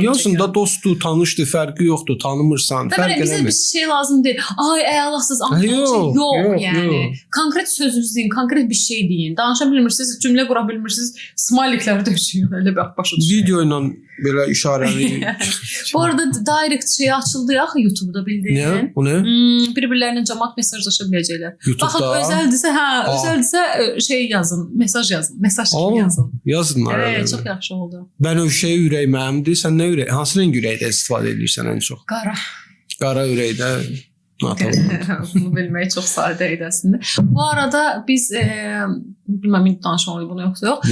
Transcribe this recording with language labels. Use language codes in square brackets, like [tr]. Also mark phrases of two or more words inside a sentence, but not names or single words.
[az] Yazında dostdur, tanışdır, fərqi yoxdur, tanımırsan, fərq eləmir. Bizə bir şey lazım deyil. Ay, Allahsız anlayın. Yox, yəni. Konkret sözünüzü deyin, konkret bir şey deyin. Danışa bilmirsiniz, cümlə qura bilmirsiniz, smayliklər döşüyün, elə bir başa düşün. Video ilə belə işarəli. [tr] Bu arada direct şey açıldı ya YouTube'da bildiğin. Ne? O ne? [az] Birbirlerine cəmaət mesajlaşa biləcəklər. YouTube'da. Baxın, özəldirsə şey yazın, mesaj yazın, mesaj yazın. Yazınlar. Evet, çox yaxşı oldu. Bənövşə ürək mənimdir. Sən nə ürək? Hansı rəng ürəkdə istifadə edirsən ən çox? Qara. Qara ürəkdə. Bunu bilmək çox sadə idi əslində. Bu arada biz bilməm indi danışmalıyıq bunu yoxsa yox.